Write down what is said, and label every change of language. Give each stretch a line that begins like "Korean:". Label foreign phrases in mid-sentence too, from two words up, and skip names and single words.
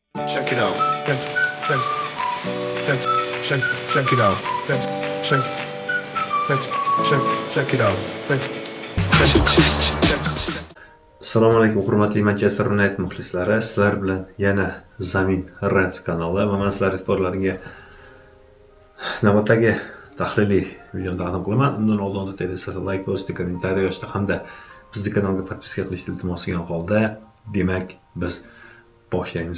English: Check it out. Check, check, check, check it out. Check, check, check, check, check it out. Check, check, check.
Uzbek: Assalomu alaykum hurmatli Manchester United muxlislari. Sizlar bilan yana Zamin Reds kanali va men sizlar e'tiborlariga navbatdagi tahliliy videoni taqdim qilaman. Undan oldin sizlar like bosishni, kommentariy yozishni hamda bizni kanalga podpiska qilishni iltimos qilgan holda, demak biz boshlaymiz.